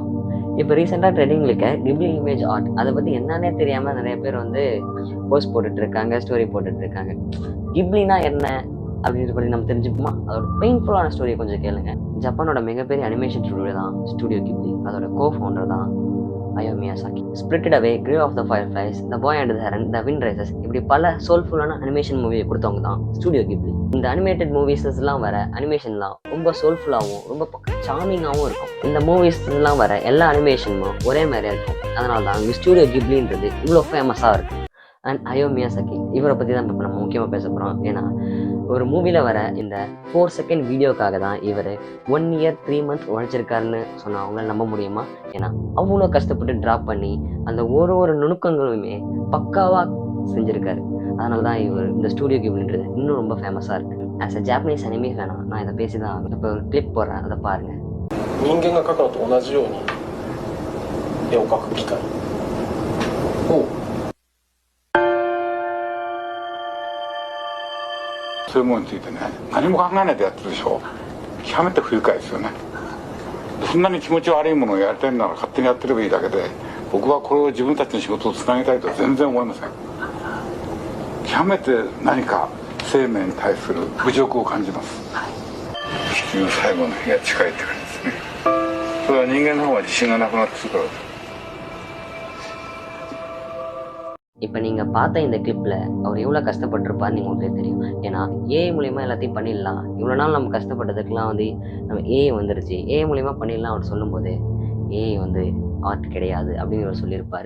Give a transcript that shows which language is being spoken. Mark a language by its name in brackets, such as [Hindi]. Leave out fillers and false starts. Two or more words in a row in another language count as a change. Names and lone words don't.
[Tamil] இப்போ ரீசெண்டாக ட்ரெண்டிங்கில் இருக்க கிப்லி [English] image art [Tamil] அதை பற்றி என்னன்னே தெரியாமல் நிறைய பேர் வந்து போஸ்ட் போட்டுட்ருக்காங்க, ஸ்டோரி போட்டுட்ருக்காங்க. கிப்லினா என்ன அப்படின்றத பற்றி நம்ம தெரிஞ்சுப்போமா? அதோட பெயின்ஃபுல்லான ஸ்டோரியை கொஞ்சம் கேளுங்க. ஜப்பானோட மிகப்பெரிய [English] animation studio [Tamil] தான் ஸ்டுடியோ கிப்லி. அதோட கோ-ஃபவுண்டர் தான் ஹயாயோ மியாசாகி. ஸ்பிரிட்டட் அவே, கிரேவ் ஆஃப் த ஃபயர்ஃப்ளைஸ், த பாய் அண்ட் த ஹெரன், த விண்ட் ரைசஸ், இப்படி பல சோல்ஃபுல்லான [English] animation movie [Tamil] கொடுத்தவங்க தான் ஸ்டுடியோ கிப்லி. இந்த அனிமேட்டட் மூவிஸ்லாம் வர அனிமேஷன்லாம் ரொம்ப சோல்ஃபுல்லாகவும் ரொம்ப சாமிங்காகவும் இருக்கும். இந்த மூவிஸ்லாம் வர எல்லா அனிமேஷனும் ஒரே மாதிரியா இருக்கும். அதனால தான் இந்த ஸ்டுடியோ கிப்லின்றது இவ்வளோ ஃபேமஸாக இருக்குது. அண்ட் ஹயாயோ மியாசாகி இவரை பற்றி தான் இப்போ நம்ம முக்கியமாக பேச போகிறோம். ஏன்னா ஒரு மூவியில் வர இந்த 4 செகண்ட் வீடியோக்காக தான் இவர் [English] 1 year 3 months [Tamil] உழைச்சிருக்காருன்னு சொன்னால் அவங்களால நம்ப முடியுமா? ஏன்னா அவ்வளோ கஷ்டப்பட்டு ட்ராப் பண்ணி அந்த ஒரு நுணுக்கங்களுமே பக்காவாக செஞ்சுருக்காரு. அதனால தான் இவர் இந்த ஸ்டுடியோ கிப்லின்றது இன்னும் ரொம்ப ஃபேமஸாக இருக்குது. [English] as a Japanese anime [Tamil] வேணாம், நான் இதை பேசி தான் இப்போ ஒரு கிளிப் போடுறேன், அதை பாருங்கள். [Japanese] 人間が描くのと同じように絵を描く機械をそういうものについてね、何も考えないでやってるでしょ。極めて不愉快ですよね。そんなに気持ち悪いものをやりたいなら勝手にやってればいいだけで、僕はこれを自分たちの仕事をつなげたいとは全然思いません。極めて何か生命に対する侮辱を感じます。地球の最後の日が近いって感じですね。それは人間の方が自信がなくなってくるからです。 [Tamil] இப்போ நீங்கள் பார்த்த இந்த கிளிப்பில் அவர் எவ்வளோ கஷ்டப்பட்டிருப்பார்னு உங்களுக்கே தெரியும். ஏன்னா ஏஐ மூலிமா எல்லாத்தையும் பண்ணிடலாம், இவ்வளோ நாள் நம்ம கஷ்டப்பட்டதுக்கெலாம் வந்து நம்ம ஏஐ வந்துருச்சு, ஏஐ மூலிமா பண்ணிடலாம் அவர் சொல்லும்போது ஏஐ வந்து ஆர்ட் கிடையாது அப்படின்னு அவர் சொல்லியிருப்பார்.